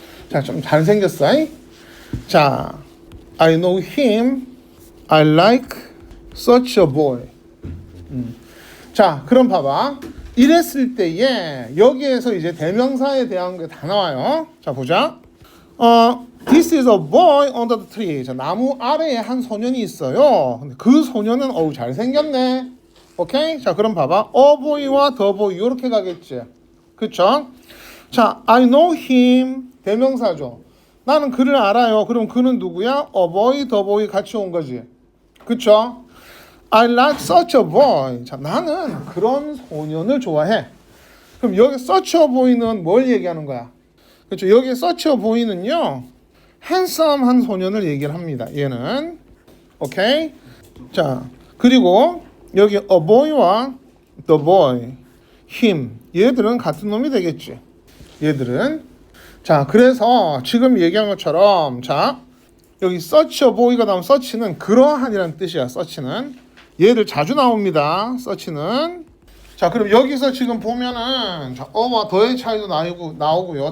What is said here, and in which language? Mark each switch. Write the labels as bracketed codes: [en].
[ko] 자 좀 잘생겼어. 자 [en] I know him. I like such a boy. [ko] 자 그럼 봐봐. 이랬을 때에 여기에서 이제 대명사에 대한 게 다 나와요. 자 보자. [en] This is a boy under the tree. [ko] 자, 나무 아래에 한 소년이 있어요. 근데 그 소년은 어우 잘생겼네. 오케이? 자, 그럼 봐봐. A boy와 the boy 이렇게 가겠지. 그쵸? 자, [en] I know him. [ko] 대명사죠. 나는 그를 알아요. 그럼 그는 누구야? A boy, the boy 같이 온 거지. 그쵸? [en] I like such a boy. [ko] 자, 나는 그런 소년을 좋아해. 그럼 여기 such a boy는 뭘 얘기하는 거야? 그렇죠. 여기 such a boy는요. 핸섬한 소년을 얘기를 합니다. 얘는. 오케이? 자, 그리고 여기 a boy와 the boy, him. 얘들은 같은 놈이 되겠지. 얘들은. 자, 그래서 지금 얘기한 것처럼 자, 여기 such a boy가 나오면 such는 그러한이라는 뜻이야. such는. 얘들 자주 나옵니다. such는. 자, 그럼 여기서 지금 보면은 자, 어와 더의 차이도 나오고요.